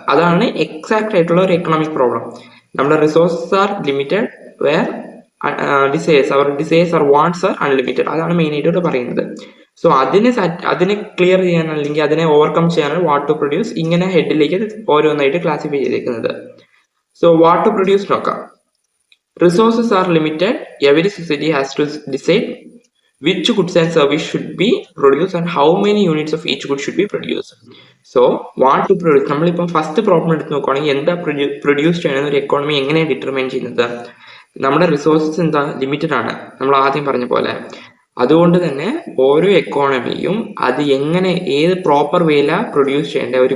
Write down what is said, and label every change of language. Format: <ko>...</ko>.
<ml>അതാണ് എക്സാക്ട് ആയിട്ടുള്ള ഒരു എക്കണോമിക് പ്രോബ്ലം. നമ്മുടെ</ml> <en>Resources are limited where desires wants are unlimited.</en> <ml>അതാണ് മെയിൻ ആയിട്ട് പറയുന്നത്. സോ അതിനെ ക്ലിയർ ചെയ്യാൻ, അല്ലെങ്കിൽ അതിനെ ഓവർകം ചെയ്യാനാണ് വാട്ട് ടു പ്രൊഡ്യൂസ് ഇങ്ങനെ ഹെഡിലേക്ക് ഓരോന്നായിട്ട് ക്ലാസിഫൈ ചെയ്തിരിക്കുന്നത്. സോ വാട്ട് ടു പ്രൊഡ്യൂസ് നോക്കാം.</ml> <en>Resources are limited. Every society has to decide which goods and service should be produced and how many units of each good should be produced. So want to produce,</en> <ml>നമ്മളിപ്പം first problem എടുത്ത് നോക്കുകയാണെങ്കിൽ എന്താ produce ചെയ്യണമെന്ന് ഒരു economy എങ്ങനെയാണ് determine ചെയ്യുന്നത്? നമ്മുടെ resources limited ആണ്, നമ്മൾ ആദ്യം പറഞ്ഞ പോലെ. അതുകൊണ്ട് തന്നെ ഓരോ എക്കോണമിയും അത് എങ്ങനെ ഏത് പ്രോപ്പർ വേയിലാണ് പ്രൊഡ്യൂസ് ചെയ്യേണ്ടത്.</ml>